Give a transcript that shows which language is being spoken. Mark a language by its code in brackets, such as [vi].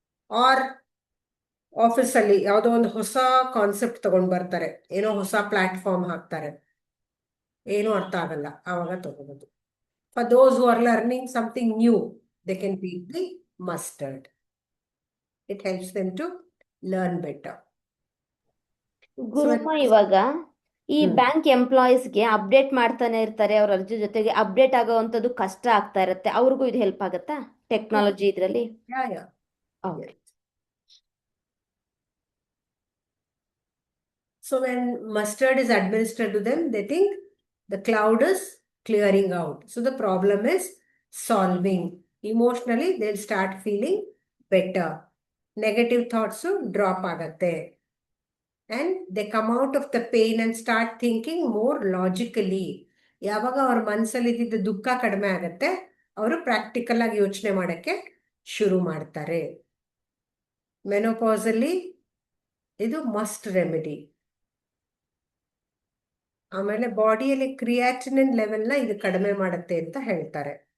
[kn] R ಆಫೀಸಲ್ಲಿ ಯಾವುದೋ ಒಂದು ಹೊಸ ಕಾನ್ಸೆಪ್ಟ್ ತಗೊಂಡ್ ಬರ್ತಾರೆ, ಏನೋ ಹೊಸ ಪ್ಲಾಟ್ಫಾರ್ಮ್ ಹಾಕ್ತಾರೆ, ಏನೂ ಅರ್ಥ ಆಗಲ್ಲ, ಆವಾಗ ತಗೋಬಹುದು. [en] For those who are learning something new, they can be the mustard. It helps them to learn better. [kn] ಗುರುಮ, ಇವಾಗ ಈ ಬ್ಯಾಂಕ್ ಎಂಪ್ಲಾಯೀಸ್ಗೆ ಅಪ್ಡೇಟ್ ಮಾಡ್ತಾನೆ ಇರ್ತಾರೆ, ಅವ್ರ ಅರ್ಜಿ ಜೊತೆಗೆ ಅಪ್ಡೇಟ್ ಆಗೋವಂಥದ್ದು ಕಷ್ಟ ಆಗ್ತಾ ಇರುತ್ತೆ, ಅವ್ರಿಗೂ ಇದು ಹೆಲ್ಪ್ ಆಗುತ್ತಾ ಟೆಕ್ನಾಲಜಿ ಇದರಲ್ಲಿ? [en] Yeah. Okay. So when mustard is administered to them, they think the cloud is clearing out. So the problem is solving. Emotionally, they'll start feeling better. Negative thoughts drop ಆಗತ್ತೆ. and they come out of the pain and start thinking more logically. [kn] ಯಾವಾಗ ಅವ್ರ ಮನಸ್ಸಲ್ಲಿ ಇದ್ದಿದ್ದ ದುಃಖ ಕಡಿಮೆ ಆಗತ್ತೆ, ಅವರು practical ಆಗಿ ಯೋಚನೆ ಮಾಡಕ್ಕೆ ಶುರು ಮಾಡ್ತಾರೆ. ಮೆನೋಪಾಸ್ ಅಲ್ಲಿ ಇದು ಮಸ್ಟ್ ರೆಮಿಡಿ. ಆಮೇಲೆ ಬಾಡಿಯಲ್ಲಿ ಕ್ರಿಯಾಟಿನಿನ್ ಲೆವೆಲ್ನ ಇದು ಕಡಿಮೆ ಮಾಡುತ್ತೆ ಅಂತ ಹೇಳ್ತಾರೆ.